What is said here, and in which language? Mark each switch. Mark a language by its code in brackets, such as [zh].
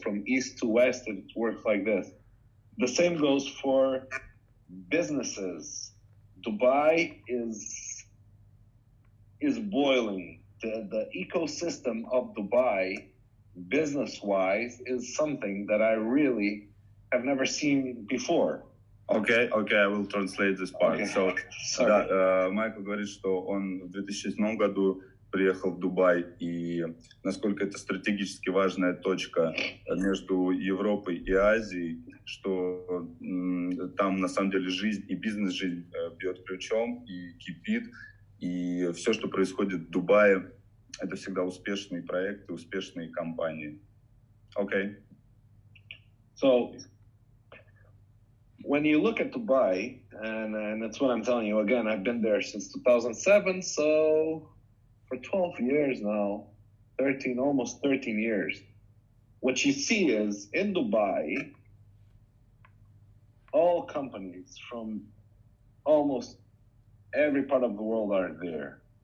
[en] From east to west, it works like this. The same goes for businesses. Dubai is boiling. The ecosystem of Dubai, business-wise, is something that I really have never seen before. Okay, I will translate this part. Okay. [ru] Да, Майкл говорит, что он в 2007 году приехал в Дубай, и насколько это стратегически важная точка между Европой и Азией, что там на самом деле жизнь и бизнес-жизнь бьет ключом и кипит, и все, что происходит в Дубае, это всегда успешные проекты, успешные компании. [en] Okay. So, when you look at Dubai, and that's what I'm telling you, again, I've been there since 2007, so for 12 years now, almost 13 years. What you see is, in Dubai, all companies from almost every part of the world are there.